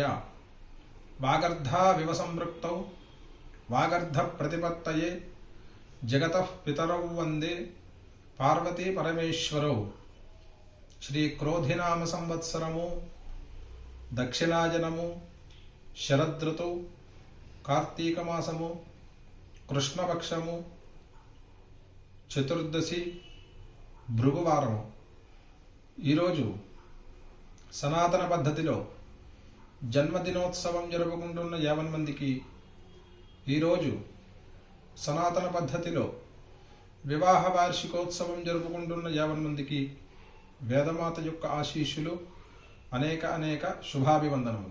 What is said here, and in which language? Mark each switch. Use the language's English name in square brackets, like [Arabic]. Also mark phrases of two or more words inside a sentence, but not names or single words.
[Sanskrit] वागर्धाविव संपृक्तौ वागर्धप्रतिपत्तये जगतः पितरौ वन्दे पार्वती परमेश्वरौ। [Telugu] శ్రీక్రోధినామ సంవత్సరము దక్షిణాయనము శరదృతౌ కార్తీకమాసము కృష్ణపక్షము చతుర్దశి భృగువారము। ఈరోజు సనాతన పద్ధతిలో జన్మదినోత్సవం జరుపుకుంటున్న 50 మందికి, ఈరోజు సనాతన పద్ధతిలో వివాహ వార్షికోత్సవం జరుపుకుంటున్న 50 మందికి వేదమాత యొక్క ఆశీస్సులు, అనేక శుభాభివందనములు।